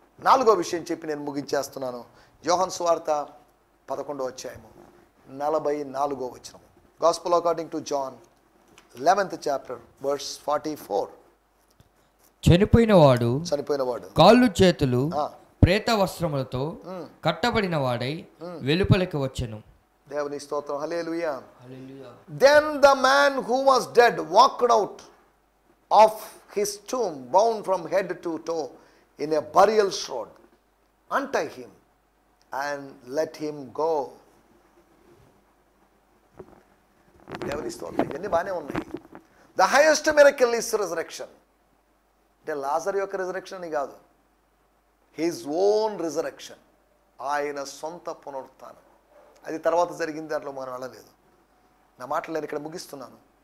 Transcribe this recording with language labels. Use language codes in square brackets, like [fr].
[te] నాలుగో విషయం చెప్పి నేను ముగించేస్తున్నాను. యోహాను సువార్త 11వ అధ్యాయము 44వ వచనం. [en] Gospel according to John 11th chapter verse 44. [te] చనిపోయినవాడు కాళ్ళు చేతులు ప్రేత వస్త్రములతో కట్టబడిన వాడై వెలుపలికి వచ్చెను. దేవుని స్తోత్రం. హల్లెలూయా. [en] Then the man who was dead walked out of his tomb, bound from head to toe in a burial shroud. Untie him and let him go. [te] దేవుని స్తోత్రం. ఇవన్నీ బాగానే ఉన్నాయి. [en] The highest miracle is resurrection. [te] అంటే లాజరు యొక్క resurrection అని కాదు, [en] his own resurrection, [te] ఆయన సొంత పునరుత్థానం. అది తర్వాత జరిగింది, దాంట్లో మనం వెళ్ళలేదు. నా మాటలు నేను ఇక్కడ ముగిస్తున్నాను.